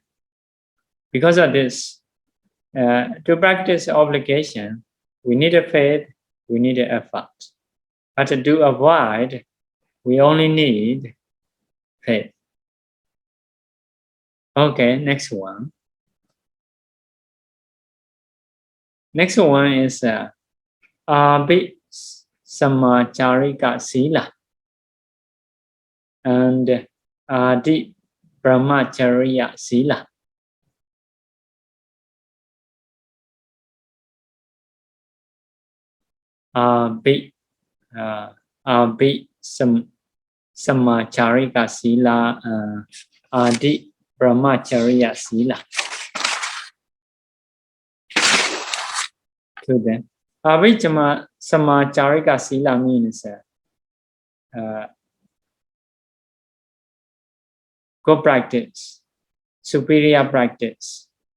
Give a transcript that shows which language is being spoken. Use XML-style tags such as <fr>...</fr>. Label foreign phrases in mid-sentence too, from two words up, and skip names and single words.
<en>Because of this, to practice obligation, we need a faith, we need an effort. But to avoid, we only need faith. Okay, next one. Next one is</en> <pi>Ābhisamācārika Sīla</pi> <en>and</en> <pi>Ādibrahmacariyaka Sīla. Ābhisamācārika Sīla, Ādibrahmacariyaka Sīla.</pi> <en>To them,</en> <pi>Ābhisamācārika Sīla</pi> <en>means good practice, superior practice.</en>